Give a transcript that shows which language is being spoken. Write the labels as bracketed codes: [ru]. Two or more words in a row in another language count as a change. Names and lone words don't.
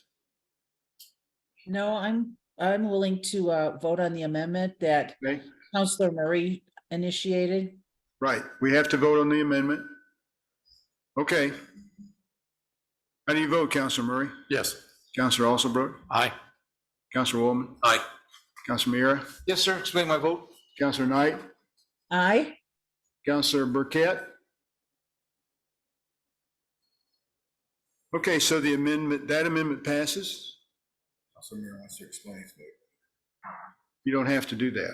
[en] No, I'm willing to vote on the amendment that Okay, Counselor Murray initiated. right. We have to vote on the amendment. Okay. How do you vote, Counselor Murray? Yes. Counselor Alsobrook? Aye. Counselor Woolman? Aye. Counselor Miera? Yes, sir, explain my vote. Counselor Knight? Aye. Counselor Burkett? Okay, so the amendment, that amendment passes? Counselor Miera wants to explain his vote. You don't have to do that.